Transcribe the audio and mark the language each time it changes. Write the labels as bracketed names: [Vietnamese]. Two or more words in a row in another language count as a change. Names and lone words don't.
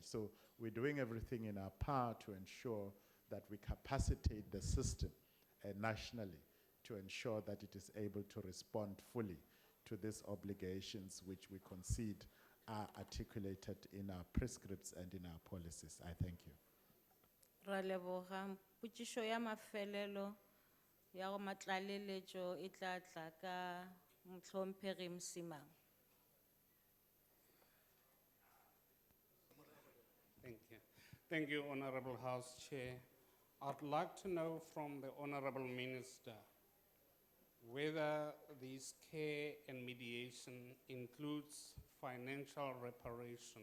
[English] So we're doing everything in our power to ensure that we capacitate the system nationally to ensure that it is able to respond fully to these obligations which we concede are articulated in our prescripts and in our policies. I thank you. [Northern Sotho] Ra leboga. Putshiso ya mafelelo ya go matlaleletšo e tla tla ka Mohlomphegi Msimang. [English] Thank you. Thank you, Honorable House Chair. I'd like to know from the Honorable Minister whether this care and mediation includes financial reparation.